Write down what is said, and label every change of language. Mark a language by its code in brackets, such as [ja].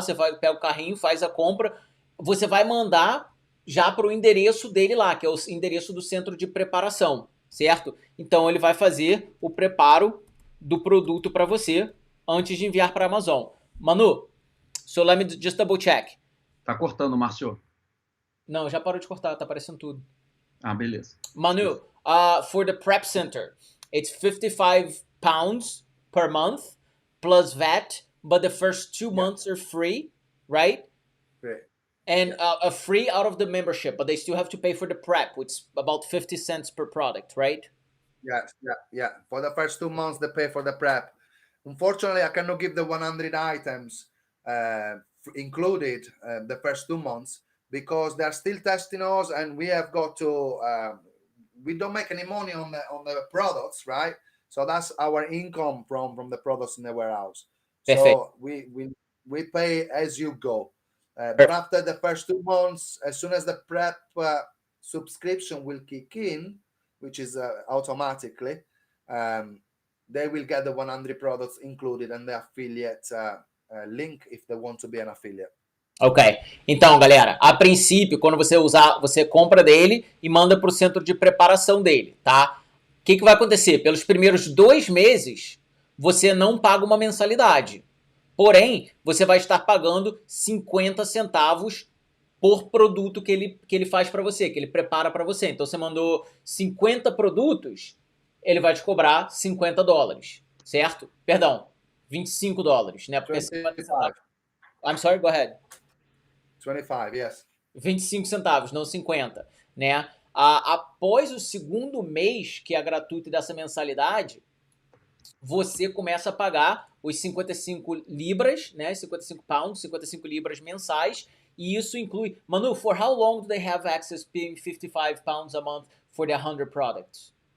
[pt] Você pega o carrinho, faz a compra, você vai mandar já para o endereço dele lá, que é o endereço do centro de preparação, certo? Então, ele vai fazer o preparo do produto para você antes de enviar para a Amazon. [en] Manu, so let me just double check. [pt] Tá cortando, Márcio. Não, já parou de cortar, tá aparecendo tudo. Ah, beleza. [en] Manu, for the prep center, it's £55 per month plus VAT, but the first 2 months are free, right? Right. And free out of the membership, but they still have to pay for the prep, which is about 50 cents per product, right? Yeah. For the first 2 months, they pay for the prep. Unfortunately, I cannot give the 100 items included the first 2 months because they're still testing us, and we have got to. We don't make any money on the products, right? So that's our income from the products in the warehouse. Perfect. So we pay as you go. But after the first 2 months, as soon as the prep subscription will kick in, which is automatically, they will get the 100 products included and the affiliate link if they want to be an affiliate. [pt] Ok, então galera, a princípio, quando você compra dele e manda para o centro de preparação dele, tá? O que vai acontecer? Pelos primeiros 2 meses, você não paga uma mensalidade. Porém, você vai estar pagando 50 centavos por produto que ele faz para você, que ele prepara para você. Então, você mandou 50 produtos, ele vai te cobrar $50, certo? Perdão, $25, né? Porque 50 centavos. [en] I'm sorry, go ahead. 25, yes. [pt] 25 centavos, não 50, né? Após o segundo mês, que é gratuito dessa mensalidade, você começa a pagar os 55 libras, né? [en] 55 pounds, [pt] 55 libras mensais, e isso inclui... [en] Manu, for how long do they have access paying 55 pounds a month for the 100 products?